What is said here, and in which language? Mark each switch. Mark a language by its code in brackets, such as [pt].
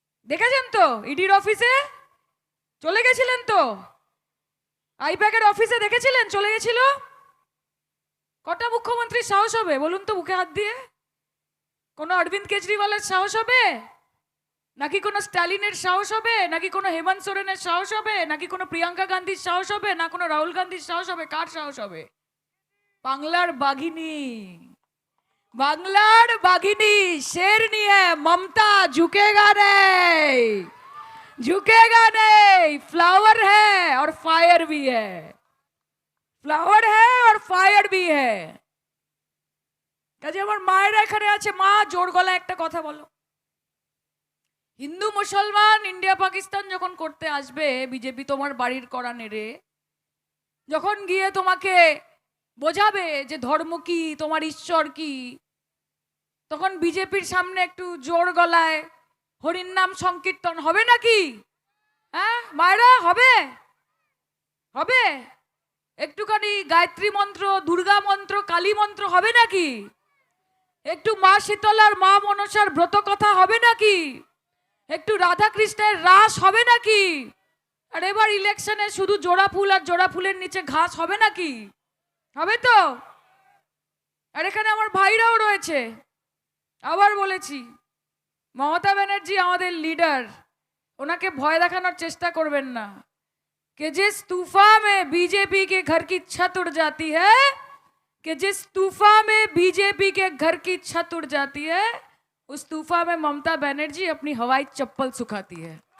[bn] দেখেছেন তো ইডির অফিসে চলে গেছিলেন তো, আইপ্যাকের অফিসে দেখেছিলেন চলে গেছিল। কটা মুখ্যমন্ত্রীর সাহস হবে বলুন তো মুখে হাত দিয়ে? কোনো অরবিন্দ কেজরিওয়ালের সাহস হবে, নাকি কোনো স্ট্যালিনের সাহস হবে, নাকি কোনো হেমন্ত সোরেনের সাহস হবে, নাকি কোনো প্রিয়াঙ্কা গান্ধীর সাহস হবে, না কোনো রাহুল গান্ধীর সাহস হবে? কার সাহস হবে? বাংলার বাঘিনী, বাংলার বাঘিনী [hi] शेरनी है ममता, झुकेगा नहीं, झुकेगा नहीं। फ्लावर है और फायर भी है, फ्लावर है और फायर भी है। [bn] কাজে আমার মায়েরা এখানে আছে, মা জোর গলায় একটা কথা বলো। হিন্দু মুসলমান ইন্ডিয়া পাকিস্তান যখন করতে আসবে বিজেপি, তোমার বাড়ির করা নেড়ে যখন গিয়ে তোমাকে বোঝাবে যে ধর্ম কি, তোমার ঈশ্বর কি, তখন বিজেপির সামনে একটু জোর গলায় হরির নাম সংকীর্তন হবে নাকি? হ্যাঁ মায়েরা, হবে? হবে? একটুখানি গায়ত্রী মন্ত্র, দুর্গা মন্ত্র, কালী মন্ত্র হবে নাকি? একটু মা শীতলার, মা মনসার ব্রত কথা হবে নাকি? একটু রাধা কৃষ্ণের রাস হবে নাকি? আর এবার ইলেকশনে শুধু জোড়া ফুল আর জোড়া ফুলের নিচে ঘাস হবে নাকি? হবে তো? আর এখানে আমার ভাইরাও রয়েছে। আবার বলেছি, মমতা ব্যানার্জি আমাদের লিডার, ওনাকে ভয় দেখানোর চেষ্টা করবেন না। [hi] कि जिस तूफान में बीजेपी के घर की छत उड़ जाती है, कि जिस तूफान में बीजेपी के घर की छत उड़ जाती है, उस तूफान में ममता बनर्जी अपनी हवाई चप्पल सुखाती है।